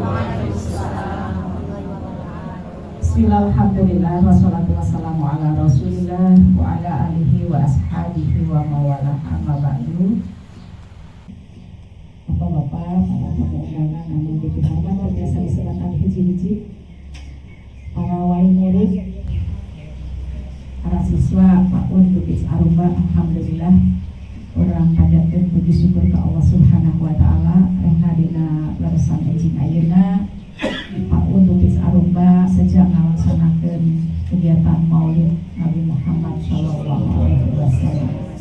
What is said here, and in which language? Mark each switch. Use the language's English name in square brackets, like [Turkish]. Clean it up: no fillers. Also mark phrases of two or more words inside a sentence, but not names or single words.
[Arabic] بسم الله الرحمن الرحيم. والصلاة والسلام على رسول الله وعلى آله وأصحابه ومن والاه أما بعد. [Sundanese] Bapak-bapak, para tamu undangan anu dipihormat biasa disebutkan hiji-hiji, para wali murid, para siswa PAUD Bukit Arumba, alhamdulillah orang panjatkeun puji syukur ke Allah [Arabic] سبحانه وتعالى [Sundanese] rehna dina leresan enjing ayeuna PAUD Bukit Arumba sejak ngalaksanakeun kegiatan Maulid Nabi Muhammad [Arabic] صلى الله عليه وسلم.